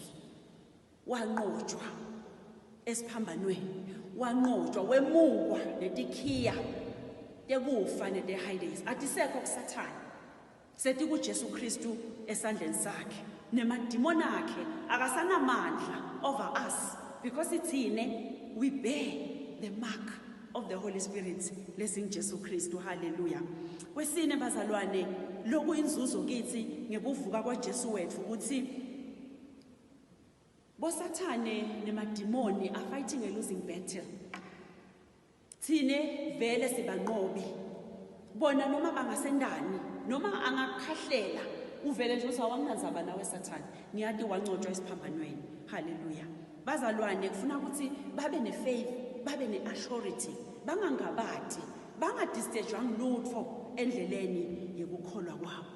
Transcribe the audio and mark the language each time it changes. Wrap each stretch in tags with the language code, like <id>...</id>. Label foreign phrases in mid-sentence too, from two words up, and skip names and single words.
<ss>Wanqotshwa esiphambanweni, wanqotshwa wemukwa netikhiya tekufa netehades. Atisekho kuSathane. Sethi kuJesu Kristu esandleni sakhe. Nemadimoni akhe akasanamandla</ss> <en>over us because ithine we bear the mark of the Holy Spirit</en> <ss>lesing Jesu Kristu.</ss> <en>Hallelujah.</en> <ss>Kwesine bazalwane lokhu inzuzo kithi ngekuvuka kwaJesu wethu ukuthi boSathane nemadimoni</ss> <en>are fighting a losing battle.</en> <ss>Thine vele sibanqobi. Bona noma bangasendani noma angakhahlela uvele nje usawangazaba nawe Sathane. Ngiyati wangcotshwa esiphambanweni. Hallelujah. Bazalwane kufuna ukuthi babe nefaith, babe neassurity, bangangabati, bangadistejwa ngilutho endleleni yekukholwa kwabo.</ss>